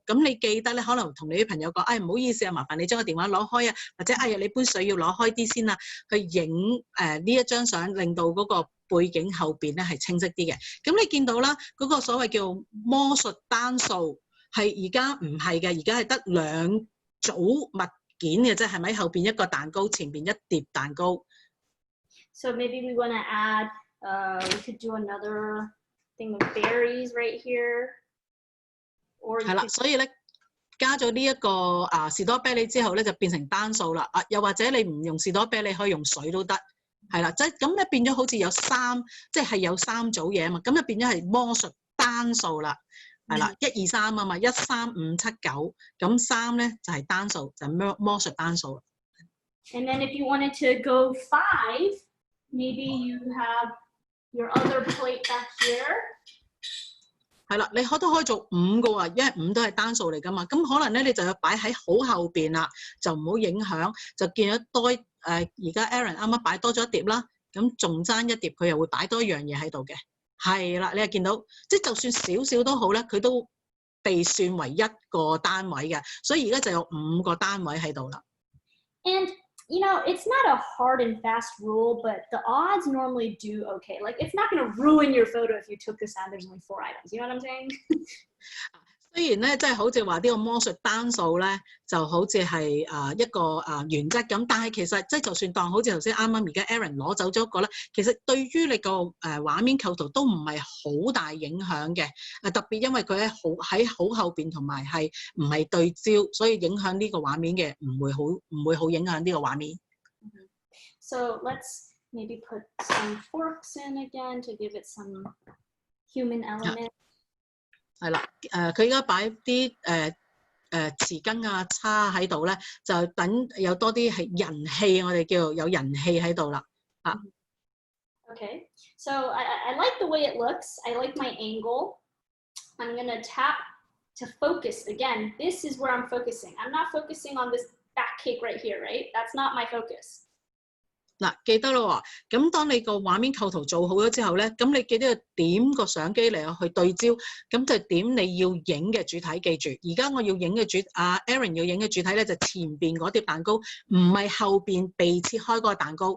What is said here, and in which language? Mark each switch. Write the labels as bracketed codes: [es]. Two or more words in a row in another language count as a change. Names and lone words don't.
[yue] 咁你記得咧，可能同你啲朋友講，唔好意思啊，麻煩你將個電話攞開啊，或者你杯水要攞開啲先啊，去影呢一張相，令到嗰個背景後邊咧係清晰啲嘅。咁你見到啦，嗰個所謂叫魔術單數係而家唔係嘅，而家係得兩組物件嘅啫，係咪？後邊一個蛋糕，前邊一碟蛋糕。 [en] So maybe we want to add, we could do another thing of berries right here. [yue] 係啦，所以咧加咗呢一個士多啤梨之後咧，就變成單數啦。又或者你唔用士多啤梨，可以用水都得。係啦，即係咁咧變咗好似有即係有三組嘢啊嘛，咁就變咗係魔術單數啦。係啦，1、2、3啊嘛，1、3、5、7、9，咁3咧就係單數，就係魔術單數。 [en] And then if you wanted to go 5, maybe you have your other plate back here. [yue] 係啦，你都可以做5個喎，因為5都係單數嚟㗎嘛。咁可能咧你就要擺喺好後邊啦，就唔好影響，就見咗多而家 Erin 啱啱擺多咗一碟啦，咁仲爭一碟，佢又會擺多一樣嘢喺度嘅。係啦，你又見到，即係就算少少都好咧，佢都被算為一個單位嘅，所以而家就有5個單位喺度啦。 [en] And it's not a hard and fast rule, but the odds normally do okay. Like it's not going to ruin your photo if you took this out. There's only 4 items. You know what I'm saying? [yue] 雖然咧，即係好似話呢個魔術單數咧，就好似係一個原則咁，但係其實即係就算當好似頭先啱啱而家 Erin 攞走咗一個咧，其實對於你個畫面構圖都唔係好大影響嘅。特別因為佢喺好後邊同埋係唔係對焦，所以影響呢個畫面嘅唔會好影響呢個畫面。 [en] So let's Maybe put some forks in again to give it some human element. [yue] 係啦，佢而家擺啲匙羹啊、叉喺度咧，就等有多啲係人氣，我哋叫有人氣喺度啦。啊。 [en] Okay, so I like the way it looks. I like my angle. I'm gonna tap to focus. Again, this is where I'm focusing. I'm not focusing on this back cake right here, right? That's not my focus. [yue] 嗱，記得咯喎，咁當你個畫面構圖做好咗之後咧，咁你記得要點個相機嚟去對焦，咁就點你要影嘅主體。記住，而家我要影嘅Erin 要影嘅主體咧就前邊嗰碟蛋糕，唔係後邊被切開嗰個蛋糕。